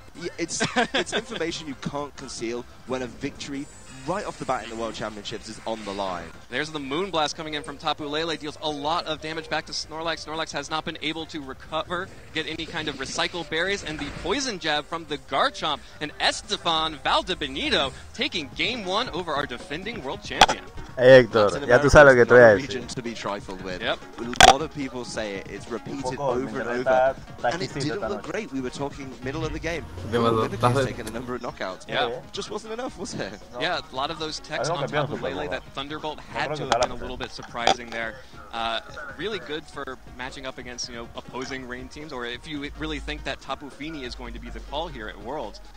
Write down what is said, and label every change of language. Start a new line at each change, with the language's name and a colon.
English: Yeah, it's information you can't conceal when a victory right off the bat in the World Championships is on the line. There's the Moonblast coming in from Tapu Lele, deals a lot of damage back to Snorlax. Snorlax has not been able to recover, get any kind of recycle berries, and the Poison Jab from the Garchomp, and Estefan Valdebenito taking Game 1 over our defending world champion.
Spanish: Hey Héctor, ya tú sabes lo que te voy a decir.
English: To be trifled with. Yep. A lot of people say it. It's repeated over and over, and it didn't look great. We were talking middle of the game. He's taken a number of knockouts. Yeah, just wasn't enough, was it? Yeah, a lot of those techs on Tapu Lele. That Thunderbolt had to have been a little bit surprising there. Really good for matching up against opposing rain teams, or if you really think that Tapu Fini is going to be the call here at Worlds.